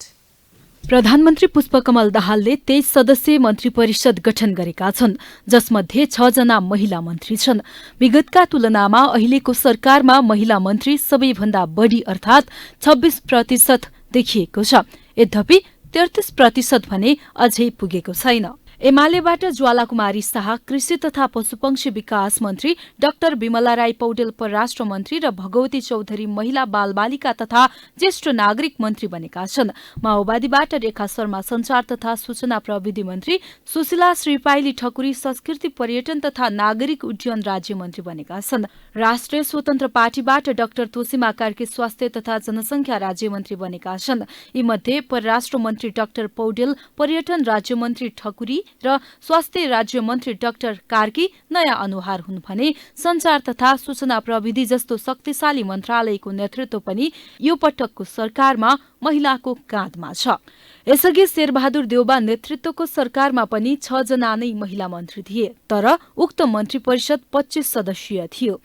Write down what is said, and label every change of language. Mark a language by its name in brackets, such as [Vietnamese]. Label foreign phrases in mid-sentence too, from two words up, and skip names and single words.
[Nepali] प्रधानमन्त्री पुष्पकमल दाहालले 23 सदस्यीय मन्त्री परिषद गठन गरेका छन्, जसमध्ये 6 जना महिला मन्त्री छन्। विगतका तुलनामा अहिलेको सरकारमा महिला मन्त्री सबैभन्दा बढी अर्थात् 26% देखिएको छ। यद्यपि 33% भने अझै पुगेको छैन। एमालेबाट ज्वालाकुमारी शाह, कृषि तथा पशुपक्षी विकास मन्त्री डाक्टर विमला राई पौडेल परराष्ट्र मन्त्री र भगवती चौधरी महिला बालबालिका तथा ज्येष्ठ नागरिक मन्त्री बनेका छन्। माओवादीबाट रेखा शर्मा संचार तथा सूचना प्रविधि मन्त्री, सुशीला श्रीपाइली ठकुरी संस्कृति पर्यटन तथा नागरिक उड्डयन राज्य मन्त्री बनेका छन्। राष्ट्रिय स्वतन्त्र पार्टीबाट डाक्टर तोसीमा कार्की स्वास्थ्य तथा जनसंख्या राज्य मन्त्री बनेका छन्। यीमध्ये परराष्ट्र मन्त्री डाक्टर पौडेल, पर्यटन राज्य मन्त्री ठकुरी र स्वास्थ्य राज्य मन्त्री डाक्टर कार्की नयाँ अनुहार हुन् भने संचार तथा सूचना प्रविधि जस्तो शक्तिशाली मन्त्रालयको नेतृत्व पनि यो पटकको सरकारमा महिलाको काँधमा छ। यसअघि शेरबहादुर देउबा नेतृत्वको सरकारमा पनि 6 जना नै महिला मन्त्री थिए, तर उक्त मन्त्री परिषद 25 सदस्यीय थियो।